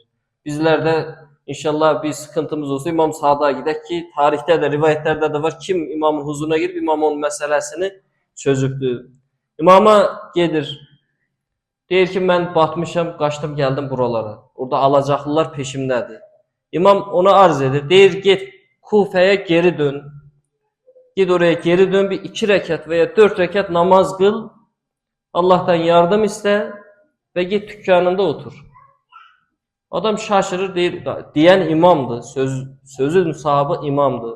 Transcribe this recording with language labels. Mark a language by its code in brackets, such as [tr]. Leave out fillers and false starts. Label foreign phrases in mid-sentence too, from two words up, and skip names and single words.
[az] Bizlər də inşallah bir [tr] sıkıntımız olsa [az] İmam Sadıqa gedək ki, tarixdə də, rivayətlərdə də var. Kim imamın huzuruna girib, imam onun məsələsini çözübdür. İmama gedir. Deyir ki, mən batmışam, qaçdım, gəldim buralara. Orada alacaqlılar peşimdədir. İmam ona arz edir. Deyir, get Kufəyə geri dön. [tr] Git oraya geri dön, bir 2 rekat veya 4 rekat namaz kıl. Allah'tan yardım iste ve git dükkanında otur. Adam şaşırır, diyen imamdı. Sözün sahibi imamdı.